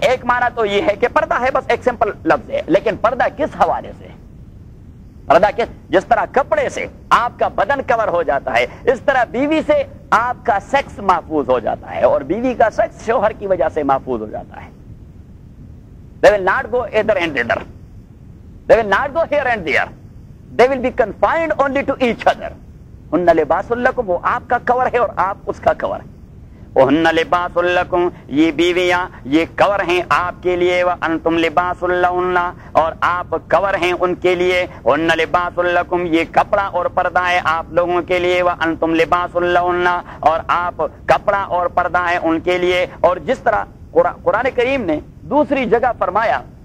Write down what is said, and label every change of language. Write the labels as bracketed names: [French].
[Urdu] ایک معنی تو یہ ہے کہ پردہ ہے بس ایک سمپل لفظ ہے، لیکن پردہ کس حوالے سے؟ پردہ کس؟ جس طرح کپڑے سے آپ کا بدن کور ہو جاتا ہے اس طرح بیوی سے آپ کا سیکس محفوظ ہو جاتا ہے اور بیوی کا سیکس شوہر کی وجہ سے محفوظ ہو جاتا ہے. [English] They will not go either and thither. They will not go here and there. They will be confined only to each other. [Arabic] ہن لباس لکم [Urdu] وہ آپ کا کور ہے [English] اور آپ اس کا کور ہے. [Arabic] وَهُنَّ لِبَاسٌ لَكُمْ، [Urdu] یہ بیویاں یہ کور ہیں آپ کے لیے، [Arabic] وَأَنْتُمْ لِبَاسٌ لَهُنَّ، [Urdu] اور آپ کور ہیں ان کے لیے، وَهُنَّ لِبَاسٌ لَكُمْ، یہ کپڑا اور پردہ ہے آپ لوگوں کے لیے، وَأَنْتُمْ لِبَاسٌ لَهُنَّ، اور آپ کپڑا اور پردہ ہے ان کے لیے۔ اور جس طرح قرآن کریم نے دوسری جگہ فرمایا